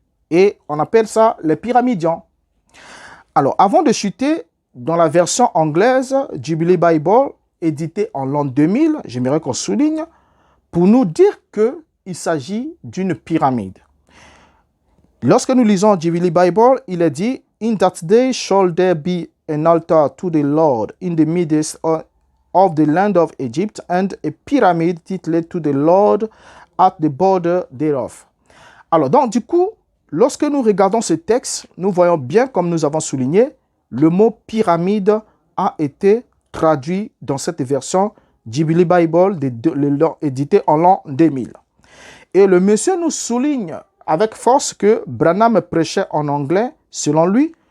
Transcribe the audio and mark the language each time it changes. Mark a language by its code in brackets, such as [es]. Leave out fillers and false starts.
[fr] Et on appelle ça les pyramidions. Alors, avant de chuter, dans la version anglaise Jubilee Bible, éditée en l'an 2000, j'aimerais qu'on souligne, pour nous dire qu'il s'agit d'une pyramide. Lorsque nous lisons Jubilee Bible, il est dit [en] In that day shall there be an altar to the Lord in the midst of the land of Egypt, and a pyramid titled to the Lord at the border thereof. [fr] Alors, donc, du coup, lorsque nous regardons ce texte, nous voyons bien, comme nous avons souligné, le mot pyramide a été traduit dans cette version Jubilee Bible éditée en l'an 2000. Et le monsieur nous souligne avec force que Branham prêchait en anglais, selon lui.